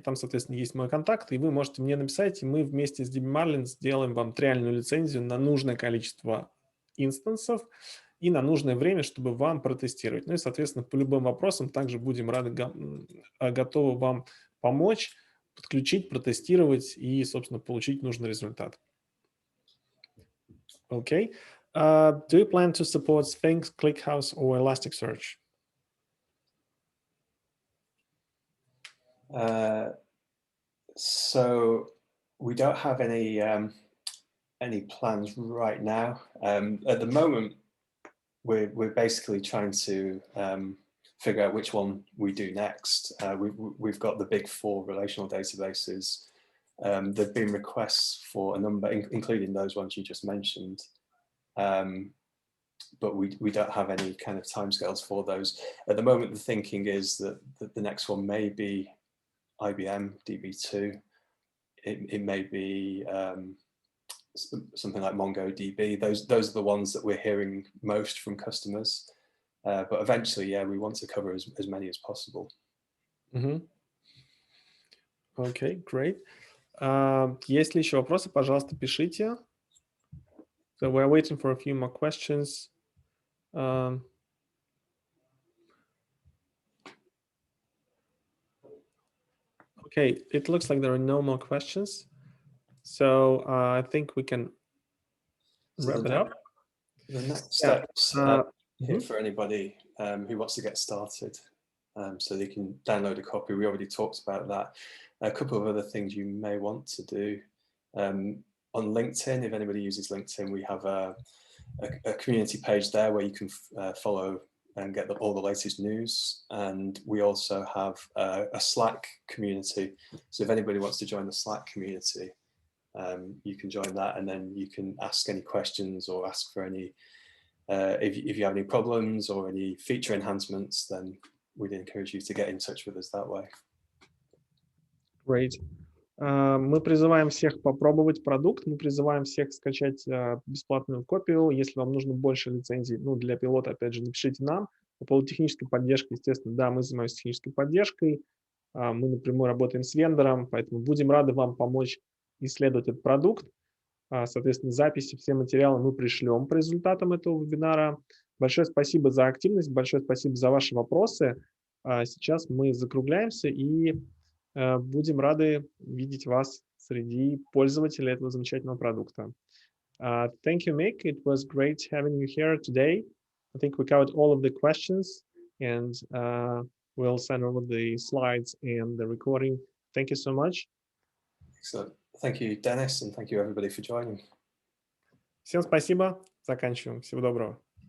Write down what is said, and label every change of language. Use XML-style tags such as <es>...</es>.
<ru>Там, соответственно, есть мой контакт, и вы можете мне написать, и мы вместе с DBmarlin сделаем вам триальную лицензию на нужное количество инстансов и на нужное время, чтобы вам протестировать. Ну и, соответственно, по любым вопросам также будем рады, готовы вам помочь, подключить, протестировать и, собственно, получить нужный результат.</ru> <en>Okay. Do you plan to support Sphinx, ClickHouse, or Elasticsearch? So we don't have any plans right now. At the moment, we're basically trying to figure out which one we do next. We've got the big 4 relational databases. There've been requests for a number, including those ones you just mentioned, but we don't have any kind of timescales for those. At the moment, the thinking is that the next one may be IBM DB2. It may be something like MongoDB. Those are the ones that we're hearing most from customers. But eventually, yeah, we want to cover as many as possible. Okay, great.</en> <ru>Есть ли еще вопросы, пожалуйста, пишите.</ru> <en>So we're waiting for a few more questions. Okay, it looks like there are no more questions. So I think we can wrap it up. The next steps here for anybody who wants to get started. So they can download a copy. We already talked about that. A couple of other things you may want to do. On LinkedIn, if anybody uses LinkedIn, we have a community page there where you can follow and get all the latest news. And we also have a Slack community. So if anybody wants to join the Slack community, you can join that, and then you can ask any questions or ask for any, if you have any problems or any feature enhancements, then we'd encourage you to get in touch with us that way. Great.</en> <ru>Мы призываем всех попробовать продукт, мы призываем всех скачать бесплатную копию. Если вам нужно больше лицензий, ну, для пилота, опять же, напишите нам. По поводу технической поддержки, естественно, да, мы занимаемся технической поддержкой. Мы напрямую работаем с вендором, поэтому будем рады вам помочь исследовать этот продукт. Соответственно, записи, все материалы мы пришлем по результатам этого вебинара. Большое спасибо за активность, большое спасибо за ваши вопросы. Сейчас мы закругляемся и будем рады видеть вас среди пользователей этого замечательного продукта.</ru> <en>Thank you, Mick. It was great having you here today. I think we covered all of the questions, and we'll send over the slides and the recording. Thank you so much. Excellent. Thank you, Dennis, and thank you everybody for joining.</en> <ru>Всем спасибо. Заканчиваем. Всего доброго.</ru>